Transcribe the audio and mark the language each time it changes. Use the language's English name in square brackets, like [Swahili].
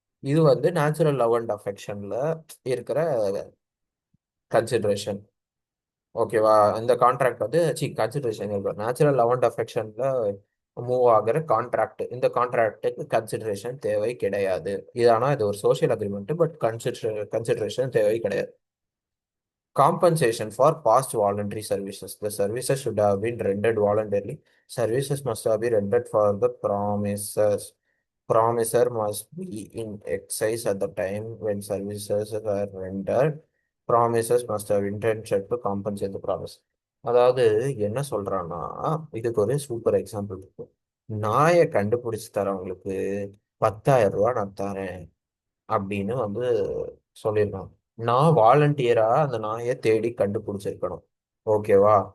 [Tamil] இது வந்து natural love and அஃபெக்ஷன்ல இருக்கிற கன்சிடரேஷன். ஓகேவா? இந்த கான்ட்ராக்ட் வந்து consideration natural love and அஃபெக்ஷன்ல move ஆகிற கான்ட்ராக்ட். இந்த கான்ட்ராக்டுக்கு கன்சிடரேஷன் தேவை கிடையாது. இது ஆனா இது ஒரு சோஷியல் அக்ரிமெண்ட், பட் கன்சிடரேஷன் தேவை கிடையாது. [English] Compensation for past voluntary services. The services should have been rendered voluntarily. Services must have been rendered for the promises. Promiser must be in exercise at the time when services are rendered. Promises must have intention to compensate the promise. [Tamil] அதாவது என்ன சொல்றான்னா, இதுக்கு ஒரு super example இருக்கு. நாயை கண்டுபிடிச்சு தரவங்களுக்கு 10,000 ரூபாய் நான் தரேன் அப்படின்னு வந்து சொல்லியிருக்காங்க. நான் வாலண்டியரா அந்த நாயை தேடி கண்டுபிடிச்சிருக்கணும். ஓகேவா?